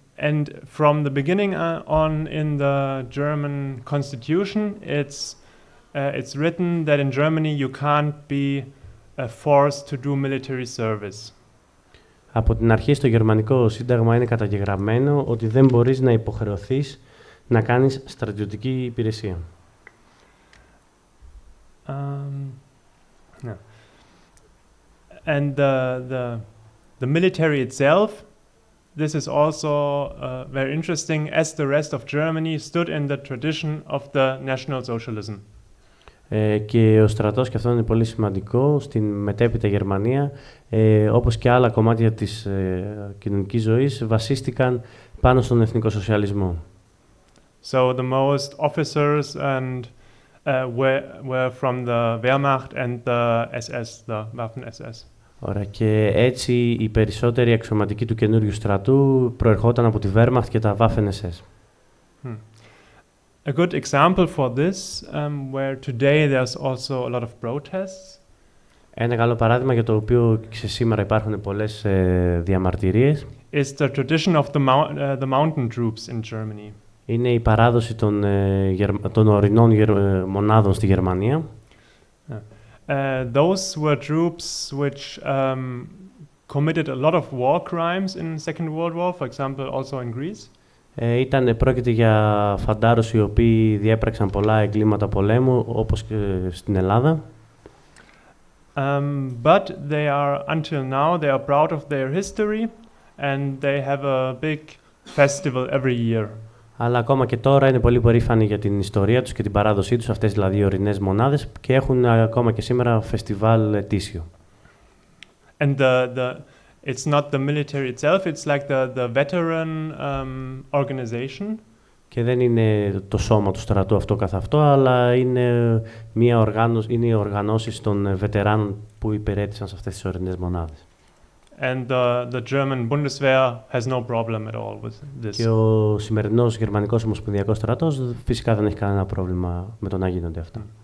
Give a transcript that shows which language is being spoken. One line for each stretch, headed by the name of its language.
English: And from the beginning on in the German constitution, it's written that in Germany you can't be forced to do military service.
Greek: Από την αρχή στο γερμανικό σύνταγμα είναι καταγεγραμμένο ότι δεν μπορείς να υποχρεωθείς να κάνεις στρατιωτική υπηρεσία.
English: And the military itself, this is also very interesting, as the rest of Germany stood in the tradition of the National Socialism.
Greek: Και ο στρατός, και αυτό είναι πολύ σημαντικό, στην μετέπειτα Γερμανία, όπως και άλλα κομμάτια της κοινωνικής ζωής, βασίστηκαν πάνω στον εθνικό σοσιαλισμό.
English: So the most officers and were from the Wehrmacht and the SS, the Waffen-SS.
Greek: Ωραία, και έτσι οι περισσότεροι αξιωματικοί του καινούριου στρατού προερχόταν από τη Wehrmacht και τα Waffen-SS.
English: A good example for this, where today there's also a lot of protests.
Greek: Ένα καλό παράδειγμα για το οποίο και σήμερα υπάρχουν πολλές διαμαρτυρίες
English: is the tradition of the mountain troops in Germany.
Greek: Είναι η παράδοση των ορεινών μονάδων στη Γερμανία.
English: Those were troops which committed a lot of war crimes in the Second World War, for example, also in Greece.
Greek: Πρόκειται για φαντάρους οι οποίοι διέπραξαν πολλά εγκλήματα πολέμου, όπως και στην Ελλάδα.
English: But they are, until now, they are proud of their history and they have a big festival every year.
Greek: Αλλά ακόμα και τώρα είναι πολύ περήφανοι για την ιστορία τους και την παράδοσή τους, αυτές δηλαδή οι ορεινές μονάδες, και έχουν ακόμα και σήμερα φεστιβάλ ετήσιο.
English: And it's not the military itself, it's like the veteran organization.
Greek: Και δεν είναι το σώμα του στρατού αυτό καθ' αυτό, αλλά είναι είναι οι οργανώσεις των βετεράνων που υπηρέτησαν σε αυτές τις ορεινές μονάδες.
English: And the German Bundeswehr has no problem at all with this.
Greek: Και ο σημερινός γερμανικός ομοσπονδιακός στρατός φυσικά δεν έχει κανένα πρόβλημα με το να γίνονται αυτά.